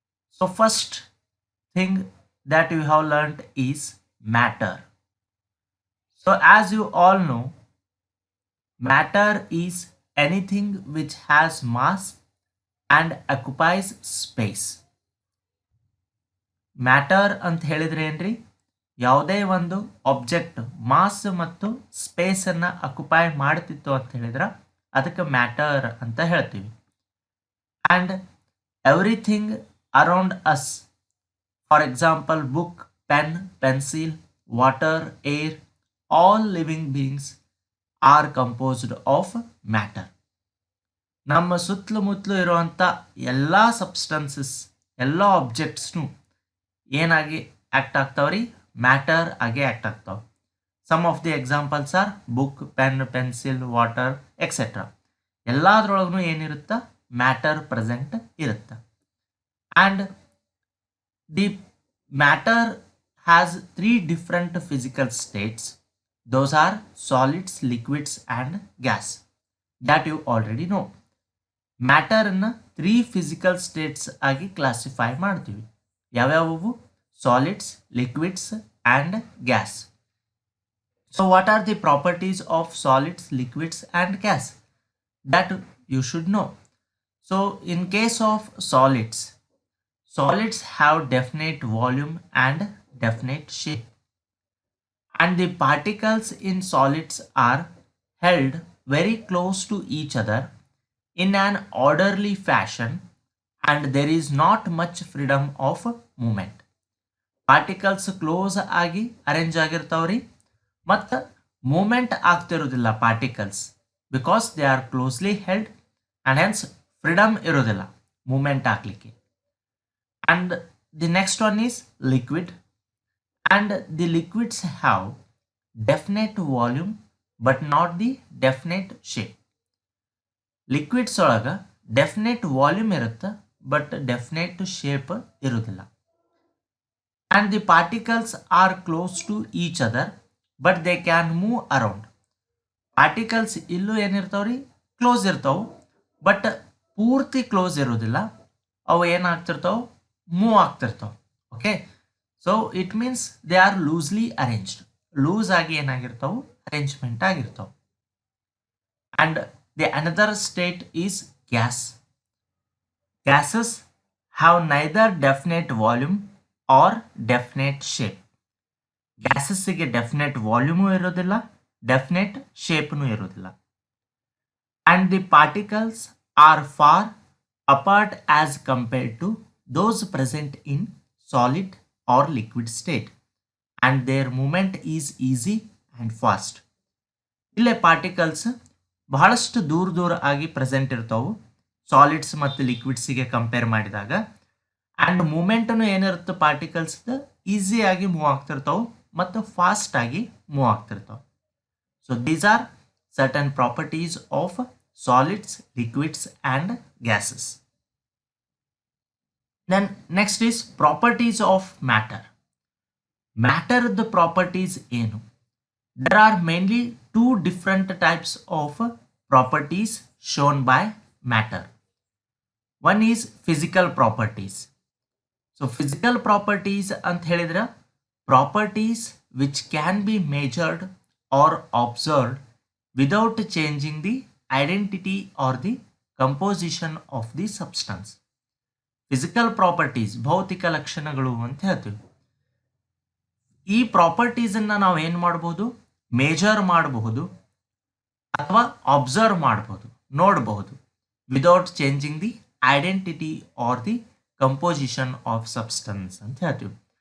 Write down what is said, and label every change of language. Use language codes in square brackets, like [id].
[en] So first thing that you have learned is matter. So as you all know, matter is anything which has mass and occupies space. [kn] Matter ಅಂತ ಹೇಳಿದ್ರೆ ಏನ್ರಿ, ಯಾವುದೇ ಒಂದು object mass ಮತ್ತು space ಅನ್ನ occupy ಮಾಡ್ತಿತ್ತು ಅಂತ ಹೇಳಿದ್ರೆ ಅದಕ್ಕೆ ಮ್ಯಾಟರ್ ಅಂತ ಹೇಳ್ತೀವಿ. [en] And everything around us, for example book, pen, pencil, water, air, all living beings are composed of matter. [kn] ನಮ್ಮ ಸುತ್ತಲೂ ಮುತ್ತಲು ಇರುವಂಥ ಎಲ್ಲ ಸಬ್ಸ್ಟೆನ್ಸಸ್, ಎಲ್ಲ ಆಬ್ಜೆಕ್ಟ್ಸ್ನು ಏನಾಗಿ ಆ್ಯಕ್ಟ್ ಆಗ್ತಾವ್ರಿ, ಮ್ಯಾಟರ್ ಆಗಿ ಆ್ಯಕ್ಟ್ ಆಗ್ತಾವೆ. [en] Some of the examples are book, pen, pencil, water etcetera. [kn] ಎಲ್ಲದ್ರೊಳಗೂ ಏನಿರುತ್ತೆ, ಮ್ಯಾಟರ್ ಪ್ರೆಸೆಂಟ್ ಇರುತ್ತೆ. [en] And the matter has 3 different physical states. Those are solids, liquids and gas that you already know. [kn] ಮ್ಯಾಟರನ್ನು 3 physical states ಆಗಿ classify ಮಾಡ್ತೀವಿ. ಯಾವ್ಯಾವು? [en] Solids, liquids and gas. So what are the properties of solids, liquids and gas? That you should know. So in case of solids, solids have definite volume and definite shape, and the particles in solids are held very close to each other in an orderly fashion, and there is not much freedom of movement. [kn] Particles close ಆಗಿ arrange ಆಗಿರ್ತಾವ್ರಿ, ಮತ್ತು moment ಆಗ್ತಿರೋದಿಲ್ಲ particles, because they are closely held and hence freedom ಇರೋದಿಲ್ಲ moment ಆಗಲಿಕ್ಕೆ. [en] And the next one is liquid, and the liquids have definite volume but not the definite shape. [kn] Liquids ಒಳಗ definite volume ಇರುತ್ತೆ but definite shape ಇರೋದಿಲ್ಲ. [en] and the particles are close to each other but they can move around. [kn] Particles ಇಲ್ಲೂ ಏನಿರ್ತಾವ್ರಿ, close ಇರ್ತಾವೆ, but ಪೂರ್ತಿ close ಇರೋದಿಲ್ಲ. [en] ಅವು ಏನಾಗ್ತಿರ್ತಾವೆ, ಮೂವ್ ಆಗ್ತಿರ್ತಾವೆ. Okay, so it means they are loosely arranged. Loose ಆಗಿ ಏನಾಗಿರ್ತಾವೆ, ಅರೇಂಜ್ಮೆಂಟ್ ಆಗಿರ್ತಾವೆ. And the another state is gas. Gases have neither definite volume or definite shape. [kn] ಗ್ಯಾಸಸ್ಸಿಗೆ definite volume ಇರೋದಿಲ್ಲ, definite ಶೇಪ್ನು ಇರೋದಿಲ್ಲ. [en] And the particles are far apart as compared to those present in solid or liquid state, and their movement is easy and fast. [kn] ಇಲ್ಲೇ particles ಬಹಳಷ್ಟು ದೂರ ದೂರ ಆಗಿ present ಇರ್ತಾವೆ solids ಮತ್ತು ಲಿಕ್ವಿಡ್ಸಿಗೆ compare ಮಾಡಿದಾಗ. ಆ್ಯಂಡ್ ಮೂಮೆಂಟನ್ನು ಏನಿರುತ್ತೆ ಪಾರ್ಟಿಕಲ್ಸ್ದು, ಈಸಿಯಾಗಿ ಮೂವ್ ಆಗ್ತಿರ್ತಾವೆ ಮತ್ತು ಫಾಸ್ಟ್ ಆಗಿ move ಆಗ್ತಿರ್ತಾವೆ. [en] So these are certain properties of solids, liquids and gases. Then next is properties of matter. Matter the properties ಏನು? There are mainly 2 different types of properties shown by matter. One is physical properties. So physical properties ಅಂತ ಹೇಳಿದ್ರೆ properties which can be measured or observed without changing the identity or the composition of the substance. [kn] Physical properties, ಭೌತಿಕ ಲಕ್ಷಣಗಳು ಅಂತ ಹೇಳ್ತೀವಿ. ಈ ಪ್ರಾಪರ್ಟೀಸನ್ನು ನಾವು ಏನು ಮಾಡಬಹುದು, ಮೇಜರ್ ಮಾಡಬಹುದು ಅಥವಾ ಅಬ್ಸರ್ವ್ ಮಾಡಬಹುದು, ನೋಡಬಹುದು, without changing the identity R the composition of substance ಅಂತ ಹೇಳ್ತೀವಿ.